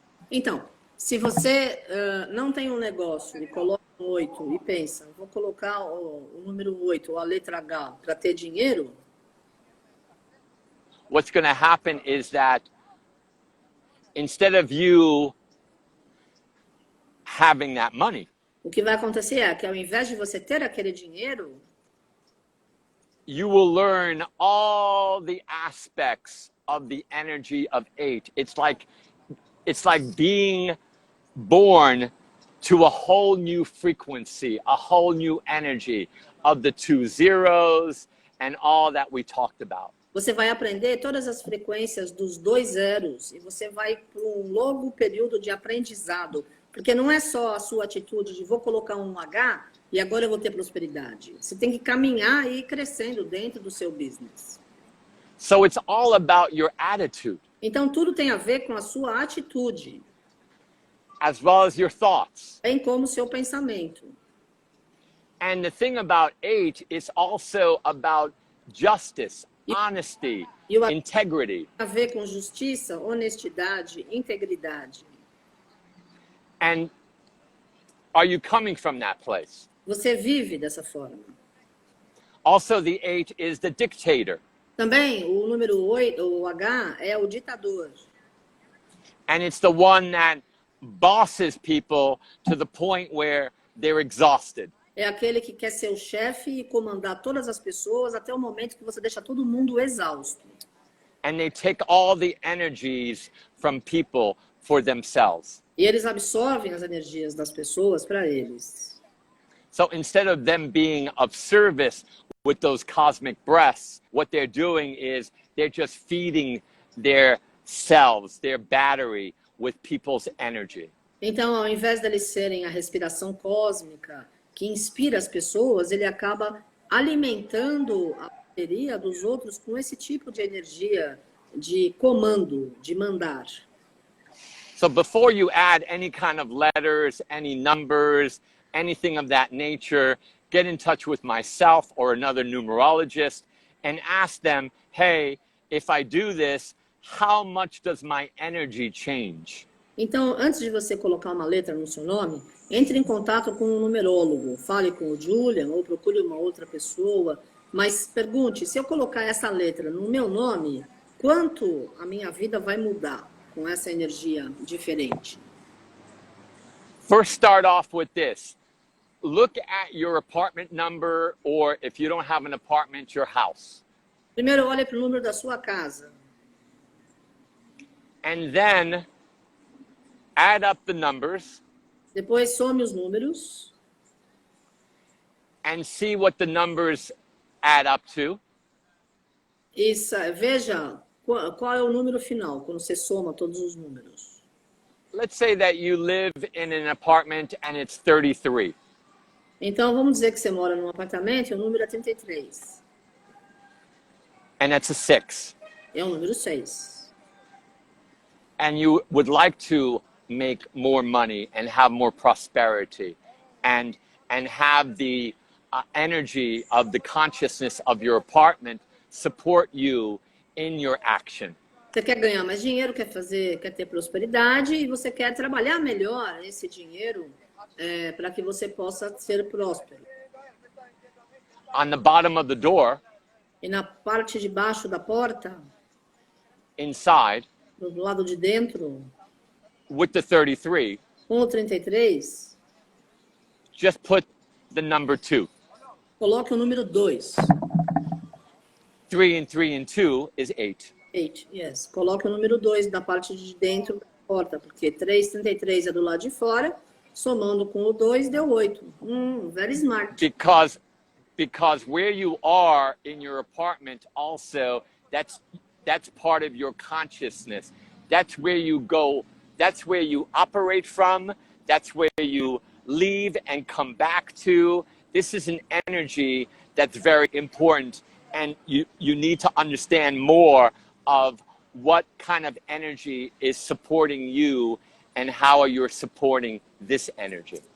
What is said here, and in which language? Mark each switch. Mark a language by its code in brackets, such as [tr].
[pt] Então, se você não tem um negócio e coloca um 8 e pensa, vou colocar o número 8 ou a letra H para ter dinheiro, [en] What's going to happen is that instead of you having that money, [pt] o que vai acontecer é que ao invés de você ter aquele dinheiro, [en] you will learn all the aspects of the energy of 8. It's like being born to a whole new frequency, a whole new energy of the 2 zeros and all that we talked about. [pt] você vai aprender todas as frequências dos 2 zeros e você vai para um longo período de aprendizado. Porque não é só a sua atitude de vou colocar um H e agora eu vou ter prosperidade. Você tem que caminhar e ir crescendo dentro do seu business. [en] So it's all about your attitude, [pt] Então, tudo tem a ver com a sua atitude, [en] as well as your thoughts. [pt] bem como o seu pensamento. [en] And the thing about 8 is also about justice, honesty, integrity. [pt] Tem a ver com justiça, honestidade, integridade. [en] And are you coming from that place? [pt] Você vive dessa forma. [en] Also, the 8 is the dictator. [pt] Também, o número 8, o H, é o ditador. [en] And it's the one that bosses people to the point where they're exhausted. [pt] É aquele que quer ser o chefe e comandar todas as pessoas até o momento que você deixa todo mundo exausto. [en] and they take all the energies from people for themselves. [pt] E eles absorvem as energias das pessoas para eles. [en] So instead of them being of service with those cosmic breaths, what they're doing is they're just feeding their selves, their battery, with people's energy. [pt] Então, ao invés deles serem a respiração cósmica que inspira as pessoas, ele acaba alimentando a bateria dos outros com esse tipo de energia de comando, de mandar. [en] So before you add any kind of letters, any numbers, anything of that nature, get in touch with myself or another numerologist and ask them, hey, if I do this, how much does my energy change? [pt] Então, antes de você colocar uma letra no seu nome, entre em contato com um numerólogo, fale com o Julian ou procure uma outra pessoa, mas pergunte, se eu colocar essa letra no meu nome, quanto a minha vida vai mudar com essa energia diferente? [en] First, start off with this. Look at your apartment number, or if you don't have an apartment, your house. [pt] Primeiro, olhe para o número da sua casa. [en] And then add up the numbers. [pt] Depois, some os números. [en] And see what the numbers add up to. [pt] E veja qual é o número final, quando você soma todos os números. [en] Let's say that you live in an apartment and it's 33. [pt] Então, vamos dizer que você mora num apartamento e o número é 33. [en] And that's a 6. [pt] É o número 6. [en] And you would like to make more money and have more prosperity and have the energy of the consciousness of your apartment support you in your action. [pt] Você quer ganhar mais dinheiro, quer ter prosperidade e você quer trabalhar melhor esse dinheiro para que você possa ser próspero. [en] On the bottom of the door, [pt] E na parte de baixo da porta, [en] inside, [pt] do lado de dentro, [en] with the 33, [pt] com o 33, [en] just put the number 2. [pt] coloque o número 2. [en] 3 and 3 and 2 is 8. 8, yes. [pt] Coloque o número 2 na parte de dentro da porta, porque 33 é do lado de fora, somando com o 2 deu 8. [en] Very smart. Because where you are in your apartment also, that's part of your consciousness. That's where you go, that's where you operate from, that's where you leave and come back to. This is an energy that's very important, and you need to understand more of what kind of energy is supporting you and how you're supporting this energy.